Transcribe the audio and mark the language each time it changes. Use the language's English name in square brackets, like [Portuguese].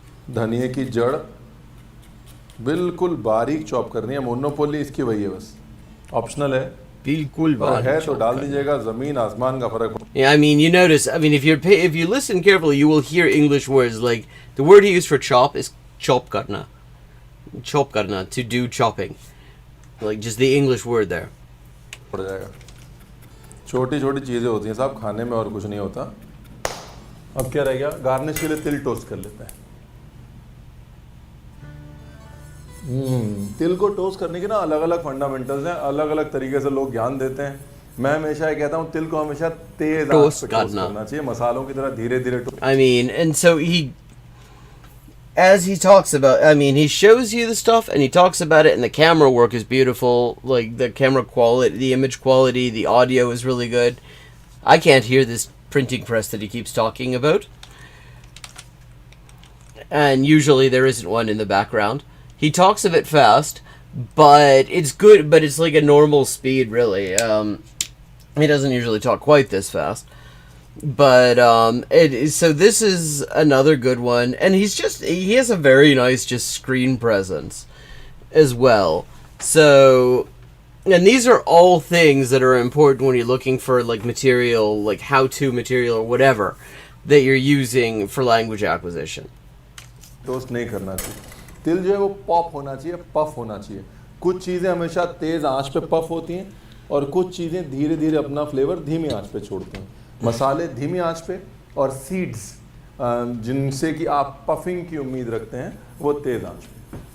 [Hindi] धनिया की जड़ बिल्कुल बारीक चॉप करनी है। मोनोपोली इसकी वही है, बस ऑप्शनल है। बिल्कुल बारीक है तो डाल दीजिएगा, जमीन आसमान का फर्क। [English] Yeah, I mean, you notice. I mean, if you listen carefully, you will hear English words like the word he used for chop is chop karna, to do chopping, like just the English word there. [Hindi] पड़ जाएगा। छोटी छोटी चीज़ें होती हैं साहब खाने में, और कुछ नहीं होता। अब क्या रह गया, गार्निश के लिए तिल टोस्ट कर लेते हैं। तिल को टोस्ट करने के ना अलग अलग फंडामेंटल्स हैं, अलग अलग तरीके से लोग ज्ञान देते हैं। मैं हमेशा ये कहता हूँ, तिल को हमेशा तेज आंच पे टोस्ट करना चाहिए, मसालों की तरह धीरे धीरे। [English] I mean, and so as he talks about, I mean, he shows you the stuff and he talks about it, and the camera work is beautiful. Like the camera quality, the image quality, the audio is really good. I can't hear this printing press that he keeps talking about, and usually there isn't one in the background. He talks a bit fast, but it's good. But it's like a normal speed, really. He doesn't usually talk quite this fast. But so this is another good one, and he has a very nice just screen presence as well. So, and these are all things that are important when you're looking for like material, like how-to material or whatever that you're using for language acquisition. [Hindi] Toast नहीं करना चाहिए। तिल जो है वो pop होना चाहिए, puff होना चाहिए। कुछ चीज़ें हमेशा तेज़ आंच पे पफ होती हैं और कुछ चीज़ें धीरे धीरे अपना फ्लेवर धीमी आंच पे छोड़ती हैं। मसाले धीमी आंच पे, और सीड्स जिनसे कि आप पफिंग की उम्मीद रखते हैं वो तेज़ आंच पे।